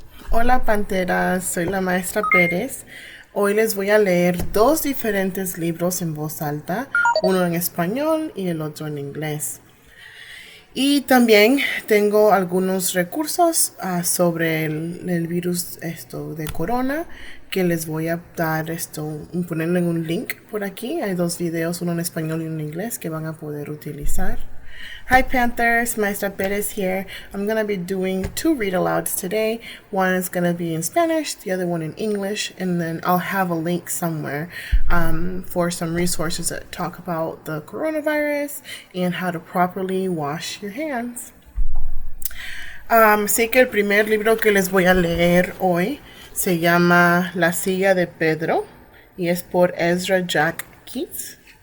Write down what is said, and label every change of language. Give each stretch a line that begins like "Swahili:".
Spanish: Hola Panteras, soy la maestra Pérez. Hoy les voy a leer dos diferentes libros en voz alta, uno en español y el otro en inglés. Y también tengo algunos recursos sobre el virus de corona que les voy a dar ponerle en un link por aquí. Hay dos videos, uno en español y uno en inglés que van a poder utilizar.
English: Hi Panthers, Maestra Perez here. I'm going to be doing two read-alouds today. One is going to be in Spanish, the other one in English, and then I'll have a link somewhere for some resources that talk about the coronavirus and how to properly wash your hands.
Spanish: Así que el primer libro que les voy a leer hoy se llama La silla de Pedro y es por Ezra Jack Keats.